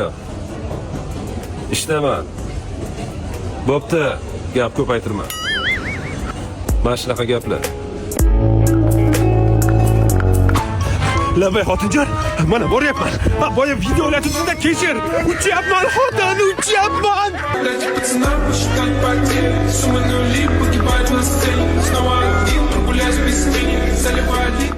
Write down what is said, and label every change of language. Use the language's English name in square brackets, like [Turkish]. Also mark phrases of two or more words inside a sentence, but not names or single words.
[Uzbek] Ishdaman. Bo'pti, gap ko'paytirma. Mana shunaqa gaplar. Labay xotinjon, mana boryapman. Boya videolarni kechir. Uchyapman, xotin, uchyapman. [Russian] Пацанам посчитать потери, суммы нули погибают на сцене. Снова один, прогуляюсь без тени, заливая